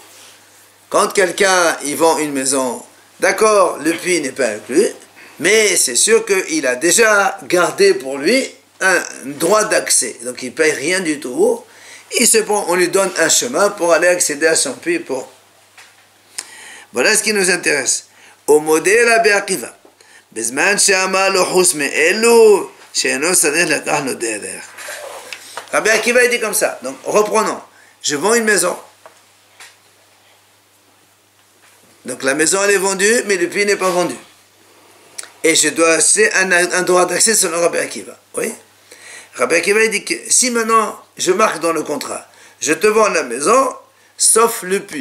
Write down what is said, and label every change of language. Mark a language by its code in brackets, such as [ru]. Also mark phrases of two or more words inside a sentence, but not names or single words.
[fr] Quand quelqu'un il vend une maison, d'accord, le puits n'est pas inclus, mais c'est sûr qu'il a déjà gardé pour lui un droit d'accès. Donc il ne paye rien du tout. On lui donne un chemin pour aller accéder à son puits. Voilà ce qui nous intéresse. au modèle Rabbi Akiva. [he] בזמן שאמר לו חוץ מאלו שאינו צריך לקח לו דרך. [fr] Rabbi Akiva dit comme ça. Donc reprenons. Je vends une maison. Donc la maison elle est vendue, mais le puits n'est pas vendu. Et je dois acheter un droit d'accès selon Rabbi Akiva. Oui. Rabbi Akiva dit que si maintenant je marque dans le contrat, je te vends la maison, sauf le puits.